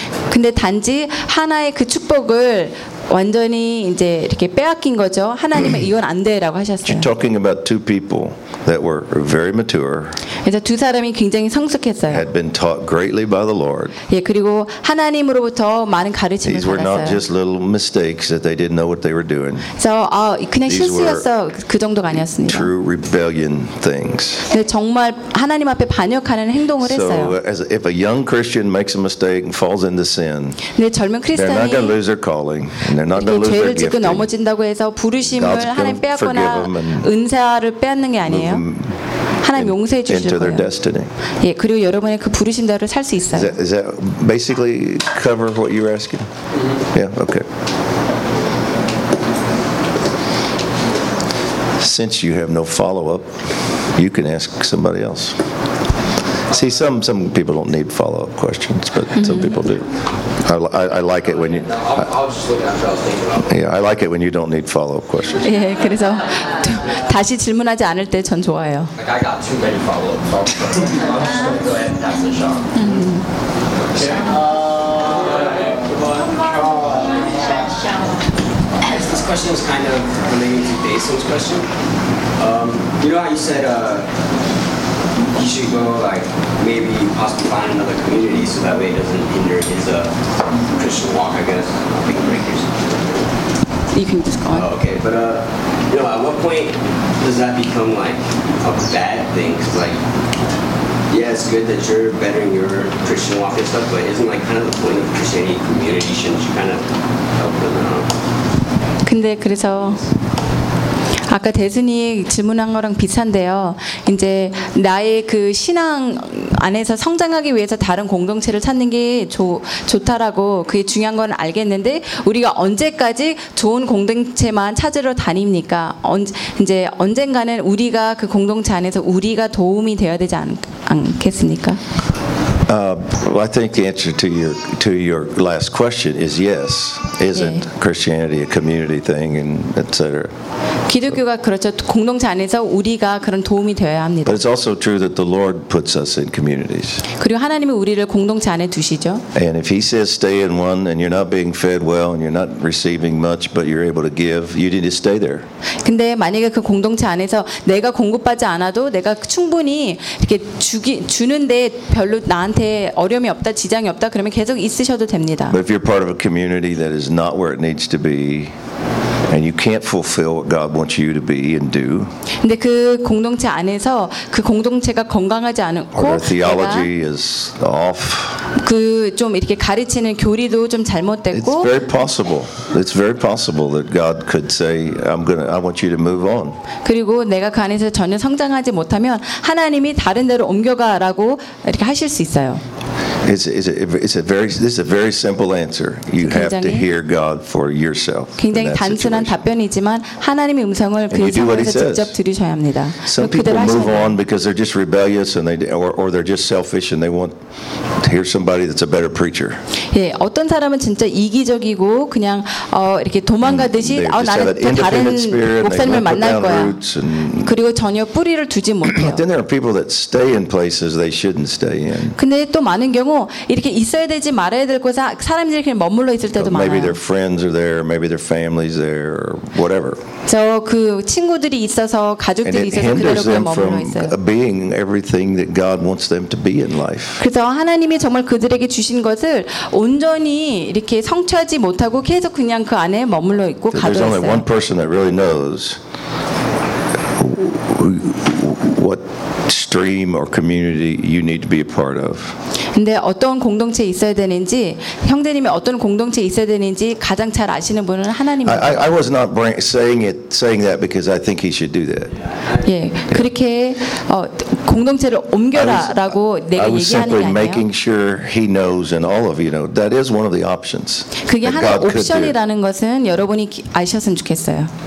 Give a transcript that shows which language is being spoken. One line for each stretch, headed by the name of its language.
Korean: 근데 단지 하나의 그 축복을 완전히 이제 이렇게 빼앗긴 거죠. 하나님은 이건 안 돼라고 하셨어요.
English: You're talking about two people that were very mature.
Korean: 이제 두 사람이 굉장히 성숙했어요.
English: Had been taught greatly by the Lord.
Korean: 예, 그리고 하나님으로부터 많은 가르침을 받았어요.
English: These were not just little mistakes that they didn't know what they were doing.
Korean: 그냥 실수였어. 그 정도가 아니었습니다.
English: True rebellion things.
Korean: 네, 정말 하나님 앞에 반역하는 행동을 했어요.
English: So if a young Christian makes a mistake and falls into sin.
Korean: 네, 젊은 크리스천이
English: They're not going to lose their calling. And they're not going to lose their gifting.
Korean: 죄를 짓고 넘어진다고 해서 부르심을 하나님 빼앗거나 은사를 빼앗는 게 아니에요. 하나님 용서해 주실 거예요. 예, 그리고 여러분의 그 부르심대로 살 수 있어요.
English: Is that basically cover what you're asking? Yeah, okay. Since you have no follow-up, you can ask somebody else. See, some people don't need follow-up questions, but some people do. I like it when you. I like it when you don't need follow-up questions.
Korean: 예, 그래서 다시 질문하지 않을 때 전 좋아요.
English: Like I got too many follow-ups. question was kind of relating to Basil's question. You know how you said you should go, like, maybe possibly find another community so that way it doesn't hinder his Christian walk, I guess. Like, break yourself. You can just go on. Oh, okay, but you know, at what point does that become like a bad thing? Cause, like, yeah, it's good that you're bettering your Christian walk and stuff, but isn't like kind of the point of Christianity community? Shouldn't you kind of help them out?
Korean: 근데 그래서 아까 대순이 질문한 거랑 비슷한데요. 이제 나의 그 신앙 안에서 성장하기 위해서 다른 공동체를 찾는 게 좋다라고 그게 중요한 건 알겠는데 우리가 언제까지 좋은 공동체만 찾으러 다닙니까? 이제 언젠가는 우리가 그 공동체 안에서 우리가 도움이 되어야 되지 않겠습니까?
English: Well, I think the answer to your last question is yes. Isn't Christianity a community thing and etc.
Korean: 기독교가 그렇죠. 공동체 안에서 우리가 그런 도움이 되어야 합니다.
English: But it's also true that the Lord puts us in communities.
Korean: 그리고 하나님이 우리를 공동체 안에 두시죠.
English: And if He says stay in one and you're not being fed well and you're not receiving much but you're able to give, you need to stay there.
Korean: 근데 만약에 그 공동체 안에서 내가 공급받지 않아도 내가 충분히 이렇게 주는데 별로 나한테 어려움이 없다, 지장이 없다 그러면 계속 있으셔도 됩니다.
English: But if you're part of a community that is not where it needs to be, and you can't fulfill what God wants you to be and do.
Korean: 근데 그 공동체 안에서 그 공동체가 건강하지 않고
English: Or theology is off.
Korean: 그 좀 이렇게 가르치는 교리도 좀 잘못됐고
English: It's very possible. It's very possible that God could say I want you to move on.
Korean: 그리고 내가 그 안에서 전혀 성장하지 못하면 하나님이 다른 데로 옮겨가라고 이렇게 하실 수 있어요.
English: This is a very simple answer. You have to hear God for yourself.
Korean: 굉장히 단순한 답변이지만 하나님의 음성을 그 상황에서 직접 들으셔야 합니다.
English: Some people move on because they're just rebellious and or they're just selfish and they want to hear somebody that's a better preacher.
Korean: 예, 어떤 사람은 진짜 이기적이고 그냥 이렇게 도망가듯이 나는 다른 목사님을 만날 거야. 그리고 전혀 뿌리를 두지 못해요.
English: Then there are people that stay in places they shouldn't stay in.
Korean: 근데 또 많은 경우 이렇게 있어야 되지 말아야 될 곳에 사람들이 그냥 머물러 있을 때도 많아요.
English: Maybe their friends are there, maybe their families there, or whatever.
Korean: 저 그 친구들이 있어서 가족들이 있어서 그대로 그냥 머물러 있어요.
English: Being everything that God wants them to be in life.
Korean: 그래서 하나님이 정말 그들에게 주신 것을 온전히 이렇게 성취하지 못하고 계속 그냥 그 안에 머물러 있고 가둬 있어요.
English: There's only one person that really knows what stream or community you need to be a part of.
Korean: 근데 어떤 공동체 있어야 되는지 형제님이 어떤 공동체 있어야 되는지 가장 잘 아시는 분은 하나님입니다.
English: I was not saying that because I think he should do that.
Korean: 예, 그렇게 공동체를 옮겨라라고 내가 얘기하는 게 아니에요.
English: I was simply making sure he knows and all of you know that is one of the options.
Korean: 그게 하나 옵션이라는 것은 여러분이 아셨으면 좋겠어요.